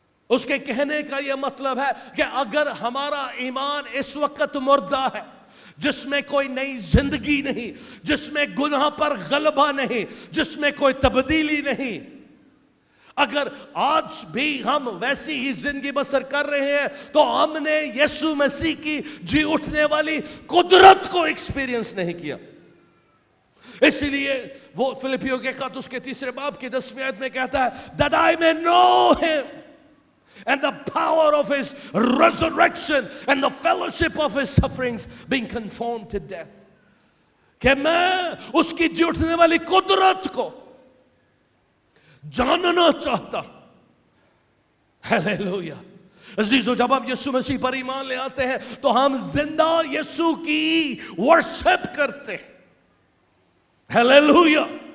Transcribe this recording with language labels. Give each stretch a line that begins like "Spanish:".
Hindi: उसके कहने का यह मतलब है कि अगर हमारा ईमान इस वक्त मुर्दा है, जिसमें कोई नई जिंदगी नहीं, जिसमें गुनाह पर गलबा नहीं, जिसमें कोई तब्दीली नहीं, अगर आज भी हम वैसी ही जिंदगी बसर कर रहे हैं तो हमने यीशु मसीह की जी उठने वाली कुदरत को एक्सपीरियंस नहीं किया। इसलिए वो फिलिपियों के खत उसके 3 बाब की 10वीं आयत में कहता है,
English: that I may know him and the power of his resurrection and the fellowship of his sufferings, being conformed to death।
Hindi: कि मैं उसकी जी उठने वाली कुदरत को जानना चाहता। हालेलुया। अजीजों, जब हम यीशु मसीह पर ईमान ले आते हैं तो हम जिंदा यीशु की वर्शिप करते हैं। हालेलुया।